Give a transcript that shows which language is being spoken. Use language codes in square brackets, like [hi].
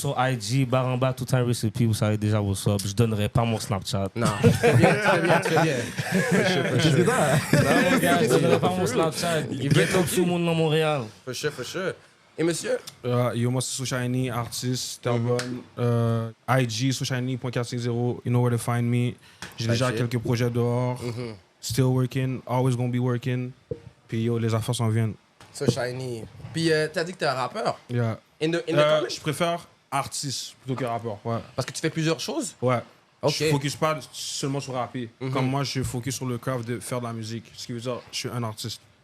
[fr] sur IG, barre en bas, tout un recipe, vous savez déjà [en] what's up. [fr] Je donnerai pas mon Snapchat. Non, tu fais bien. Qu'est-ce que t'as? Non, mon gars, je donnerai pas mon Snapchat. Il veut comme tout le monde dans Montréal. [en] For sure. [fr] Et monsieur? Yo, moi, c'est Soshiny, artiste, Terrebonne. [en] IG, Soshiny.460, you know where to find me. [fr] J'ai déjà [en] shit. [fr] quelques projets dehors. [en] Still working, always gonna be working. [fr] Puis yo, les affaires s'en viennent. [en] So shiny. [fr] Puis t'as dit que t'es un rappeur. [en] Yeah. In the comment? [fr] Je préfère artiste plutôt que rappeur, ouais. Parce que tu fais plusieurs choses? Ouais. Ok. Je focus pas seulement sur rapper. Comme moi, je focus sur le craft de faire de la musique. Ce qui veut dire, je suis un artiste.